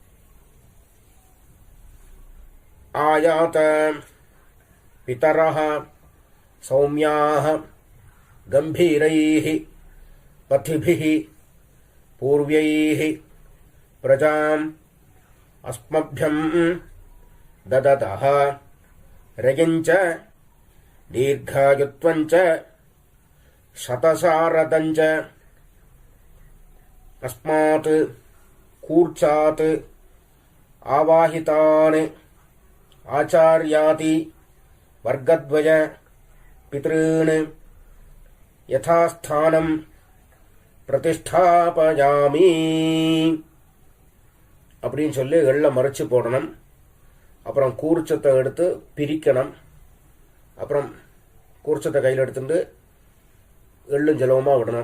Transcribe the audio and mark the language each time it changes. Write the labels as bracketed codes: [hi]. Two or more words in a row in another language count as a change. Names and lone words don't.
[sa] आयात पितरः सौम्याः गम्भीरैः पथिभिः पूर्वैः प्रजाम् अस्मभ्यं ददतः रयञ्च दीर्घायुत्वञ्च शतसारदञ्च अस्मात् कूर्चात् आवाहितान् आचार्याति वर्गद्वय पितॄन् यथास्थानं प्रतिष्ठापयामि [ta] அப்படின்னு சொல்லி எள்ள மறைச்சு போடணும். அப்புறம் கூர்ச்சத்தை எடுத்து பிரிக்கணும். அப்புறம் கூர்ச்சத்தை கையில் எடுத்துட்டு எள்ளும் ஜலவுமா விடணும்.